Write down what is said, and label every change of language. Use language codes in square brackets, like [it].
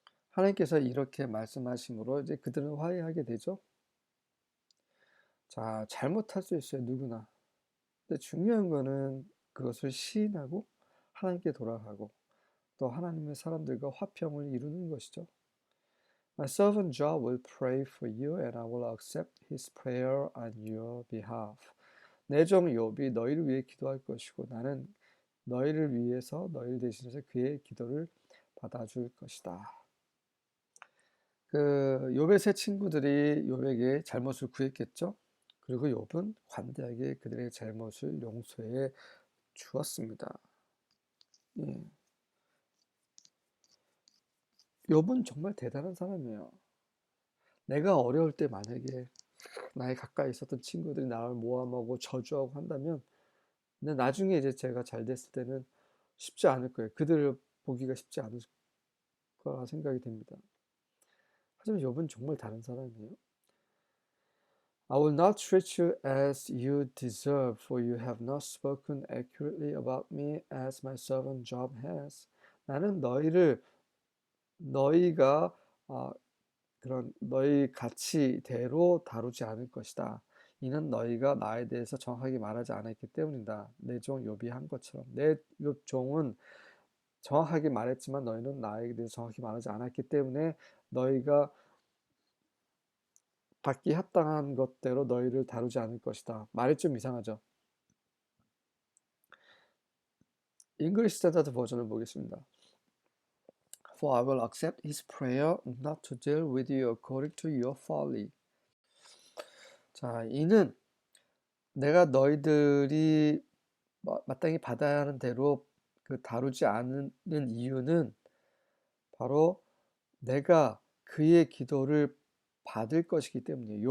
[ko] 하나님께서 이렇게 말씀하심으로 이제 그들은 화해하게 되죠. 자, 잘못할 수 있어요, 누구나. 근데 중요한 거는 그것을 시인하고 하나님께 돌아가고 또 하나님의 사람들과 화평을 이루는 것이죠. [en] My servant Job will pray for you and I will accept his prayer on your behalf. [ko] 내 종 욥이 너희를 위해 기도할 것이고 나는 너희를 위해서 너희를 대신해서 그의 기도를 받아줄 것이다. 그 욥의 세 친구들이 욥에게 잘못을 구했겠죠. 그리고 욥은 관대하게 그들의 잘못을 용서해 주었습니다. 예. 욥은 정말 대단한 사람이에요. 내가 어려울 때 만약에 나의 가까이 있었던 친구들이 나를 모함하고 저주하고 한다면, 근데 나중에 이제 제가 잘 됐을 때는 쉽지 않을 거예요. 그들을 보기가 쉽지 않을 거라 생각이 됩니다. 하지만 욥은 정말 다른 사람이에요. [en] I will not treat you as you deserve, for you have not spoken accurately about me as my servant Job has. [ko] 나는 너희가 그런 너희 가치대로 다루지 않을 것이다. 이는 너희가 나에 대해서 정확하게 말하지 않았기 때문이다. 내 종 욥이 한 것처럼 내 욥 종은 정확하게 말했지만 너희는 나에 대해서 정확히 말하지 않았기 때문에 너희가 받기 합당한 것대로 너희를 다루지 않을 것이다. 말이 좀 이상하죠. 잉글리시 스탠다드 버전을 보겠습니다. [en] For I will accept his prayer not to deal with you according to your folly. [ko] 자, 이는 내가 너희들이 마땅히 받아야 하는 대로 다루지 않는 이유는 바로 내가 그의 기도를 받을 것이기 때문이에요.